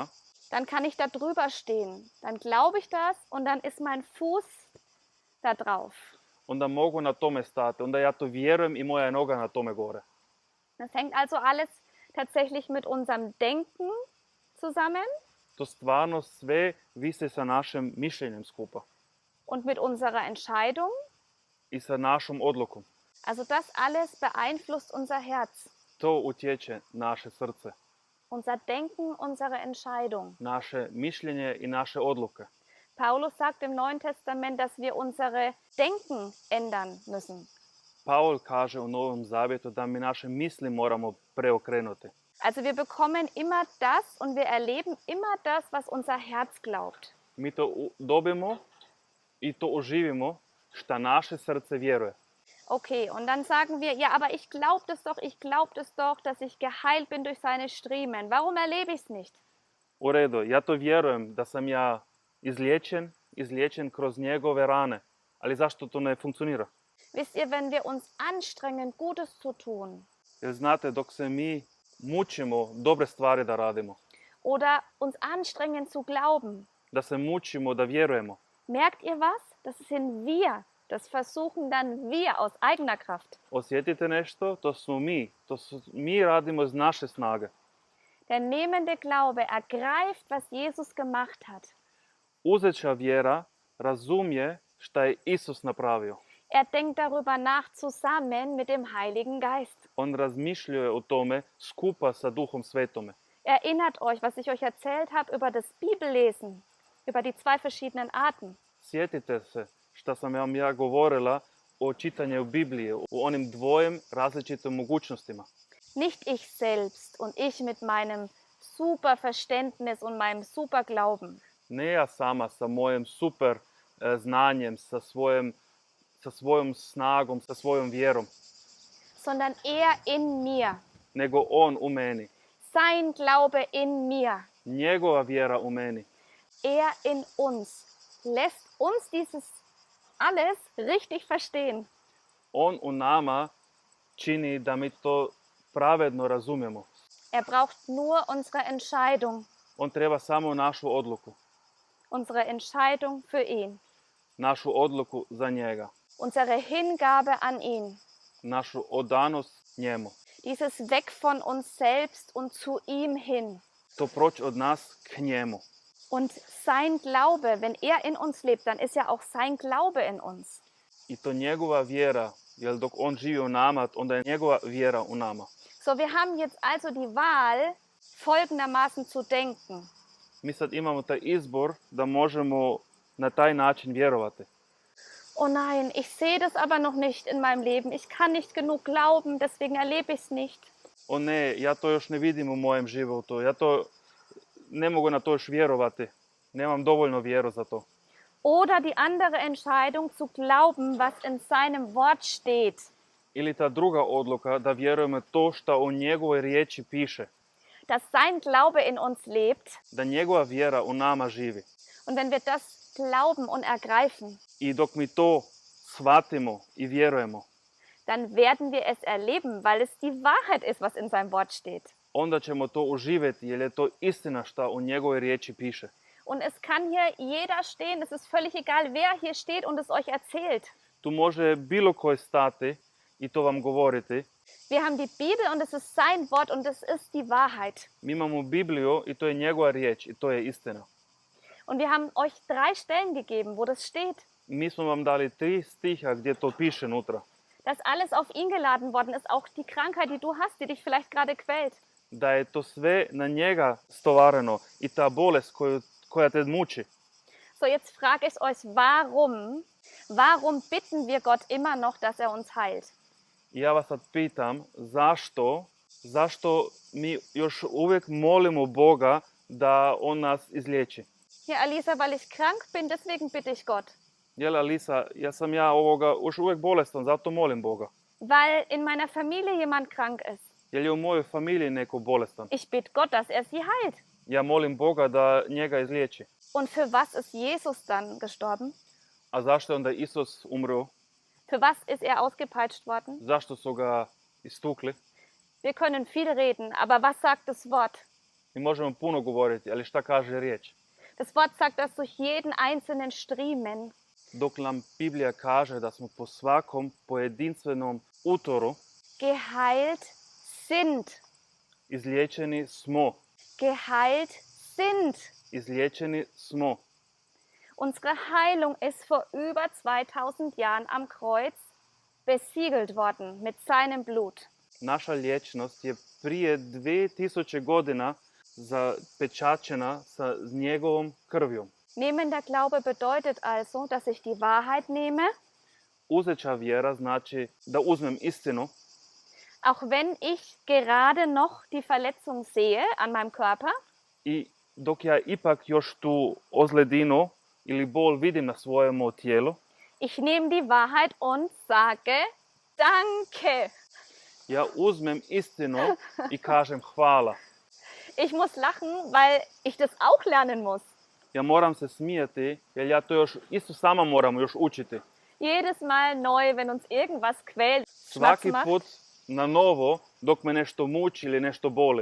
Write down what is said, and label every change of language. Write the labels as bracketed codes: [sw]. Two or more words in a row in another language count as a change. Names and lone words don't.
[de] dann kann ich da drüber stehen. Dann glaube ich das und dann ist mein Fuß da drauf. [bs] onda mogu na tome stati. Onda ja to vjerujem i moja je noga na tome gore. [de] Das hängt also alles tatsächlich mit unserem Denken zusammen [bs] To stvarno sve visi sa našim mišljenjem skupa [de] und mit unserer Entscheidung. [bs] i sa našom odlukom. [de] Also das alles beeinflusst unser Herz, [bs] To utječe naše srce, [de] unser Denken, unsere Entscheidung. [bs] naše mišljenje i naše odluke. [de] Paulus sagt im Neuen Testament, dass wir unsere Denken ändern müssen. [bs] Paul kaže u Novom Zavjetu da mi naše misli moramo preokrenuti. [de] Also wir bekommen immer das und wir erleben immer das, was unser Herz glaubt. [bs] Mi to dobimo i to oživimo šta naše srce vjeruje. [de] Okay, und dann sagen wir, ja, aber ich glaube das doch, dass ich geheilt bin durch seine Striemen. Warum erlebe ich es nicht? [bs] U redu, ja to vjerujem da sam ja izliječen kroz njegove rane. Ali zašto to ne funkcionira? [de] Wisst ihr, wenn wir uns anstrengen, Gutes zu tun [bs] Jer znate, dok se mi mučimo dobre stvari da radimo, [de] oder uns anstrengen zu glauben, [bs] da se mučimo da vjerujemo, [de] merkt ihr was? Das sind wir. Das versuchen dann wir aus eigener Kraft. [bs] osjetite nešto? Mi radimo iz naše snage. [de] Der nehmende Glaube ergreift, was Jesus gemacht hat. [bs] Uzeća vjera razumije šta je Isus napravio. [de] Er denkt darüber nach zusammen mit dem Heiligen Geist. [bs] On razmišljuje o tome skupa sa Duhom Svetome. [de] Erinnert euch, was ich euch erzählt habe über das Bibellesen, über die zwei verschiedenen Arten. [bs] Sjetite se šta sam vam ja govorila o čitanju Biblije, u onim dvojem različitim mogućnostima. [de] Nicht ich selbst und ich mit meinem super Verständnis und meinem super Glauben, [bs] Ne ja sama sa mojim super znanjem, sa svojom snagom, sa svojom vjerom, [de] sondern er in mir, [bs] nego on u meni. [de] sein Glaube in mir, [bs] Njegova vjera u meni. [de] er in uns, lässt uns dieses alles richtig verstehen. [bs] On u nama čini da mi to pravedno razumijemo. [de] Er braucht nur unsere Entscheidung, [bs] On treba samo našu odluku. [de] unsere Entscheidung für ihn, [bs] Našu odluku za njega. [de] unsere Hingabe an ihn, [bs] Našu odanost njemu. [de] dieses Weg von uns selbst und zu ihm hin. [bs] To proći od nas k njemu. [de] Und sein Glaube, wenn er in uns lebt, dann ist ja auch sein Glaube in uns. [bs] I to njegova vjera, jer dok on živi u nama, onda je njegova vjera u nama. [de] So, wir haben jetzt also die Wahl, folgendermaßen zu denken. [bs] Mi sad imamo taj izbor da možemo na taj način vjerovati. [de] Oh nein, ich sehe das aber noch nicht in meinem Leben. Ich kann nicht genug glauben, deswegen erlebe ich es nicht. [bs] O ne, ja to još ne vidim u mojem životu. Ja to ne mogu na to još vjerovati. Nemam dovoljno vjeru za to. [de] Oder die andere Entscheidung zu glauben, was in seinem Wort steht. [bs] Ili ta druga odluka da vjerujemo to što u njegovoj riječi piše. [de] Dass sein Glaube in uns lebt. [bs] Da njegova vjera u nama živi. [de] Und wenn wir das glauben und ergreifen, [bs] I dok mi to shvatimo i vjerujemo, [de] dann werden wir es erleben, weil es die Wahrheit ist, was in seinem Wort steht. [bs] onda ćemo to uživjeti jer je to istina što u njegovoj riječi piše. [de] Und es kann hier jeder stehen, es ist völlig egal, wer hier steht und es euch erzählt. [bs] Tu može bilo koji stati i to vam govoriti. [de] Wir haben die Bibel und es ist sein Wort und es ist die Wahrheit. [bs] Mi imamo Bibliju i to je njegova riječ i to je istina. [de] Und wir haben euch 3 Stellen gegeben, wo das steht. [bs] Mi smo vam dali 3 stiha gdje to piše unutra. [de] Dass alles auf ihn geladen worden ist, auch die Krankheit, die du hast, die dich vielleicht gerade quält. [bs] Da je to sve na njega stovareno i ta bolest koja te muči. [de] So, jetzt frage ich euch, warum bitten wir Gott immer noch, dass er uns heilt? [bs] I ja vas sad pitam, zašto mi još uvijek molimo Boga da On nas izliječi? [de] Ja, Alisa, weil ich krank bin, deswegen bitte ich Gott. [bs] Jel, Alisa, ja još uvijek bolestan, zato molim Boga. [de] Weil in meiner Familie jemand krank ist. [bs] Jel je u mojoj familiji neko bolestan? [de] Ich bitte Gott, dass er sie heilt. [bs] Ja molim Boga da njega izliječi. [de] Und für was ist Jesus dann gestorben? [bs] A zašto je onda Isus umro? [de] Für was ist er ausgepeitscht worden? [bs] Zašto su ga istukli? [de] Wir können viel reden, aber was sagt das Wort? [bs] Mi možemo puno govoriti, ali šta kaže riječ? [de] Das Wort sagt, dass durch jeden einzelnen Striemen [bs] Dok nam Biblija kaže da smo po svakom pojedinstvenom utoru [de] geheilt sind. [bs] izliječeni smo. [de] Geheilt sind. [bs] Izliječeni smo. [de] Unsere Heilung ist vor über 2000 Jahren am Kreuz besiegelt worden mit seinem Blut. [bs] Naša liječnost je prije 2000 godina zapečačena sa njegovom krvjom. [de] Nehmender Glaube bedeutet also, dass ich die Wahrheit nehme, [bs] Uzeća vjera znači da uzmem istinu, [de] auch wenn ich gerade noch die Verletzung sehe an meinem Körper, [bs] i dok ja ipak još tu ozledinu ili bol vidim na svojem tijelu, [de] ich nehme die Wahrheit und sage Danke. [bs] ja uzmem istinu i kažem hvala. [de] Ich muss lachen, weil ich das auch lernen muss. [bs] Ja moram se smijati jer ja to još isto sama moram još učiti. [de] Jedes Mal neu, wenn uns irgendwas quält, [bs] Svaki [de] Schmerzen macht, [bs] put na novo dok me nešto muči ili nešto boli.